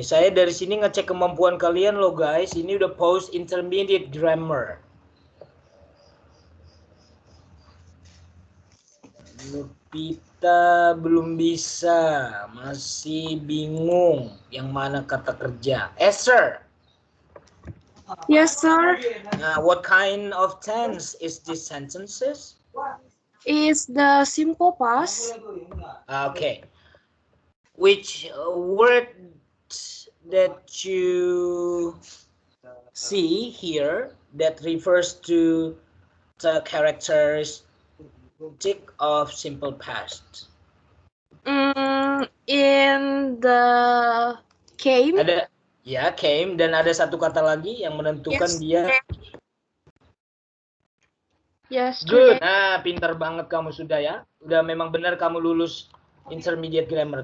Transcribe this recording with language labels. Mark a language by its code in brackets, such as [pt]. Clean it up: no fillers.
[id] Saya dari sini ngecek kemampuan kalian loh guys. Ini udah post intermediate grammar. Nurpita belum bisa, masih bingung yang mana kata kerja. Esther. [en] Yes, sir. What kind of tense is these sentences? Is the simple past? Okay. Which word that you see here that refers to the characteristic of simple past? In the came. [id] Ada ya came dan ada satu kata lagi yang menentukan dia. [en] Yesterday. Good. [id] Nah, pintar banget kamu sudah ya. Udah memang benar kamu lulus intermediate grammar.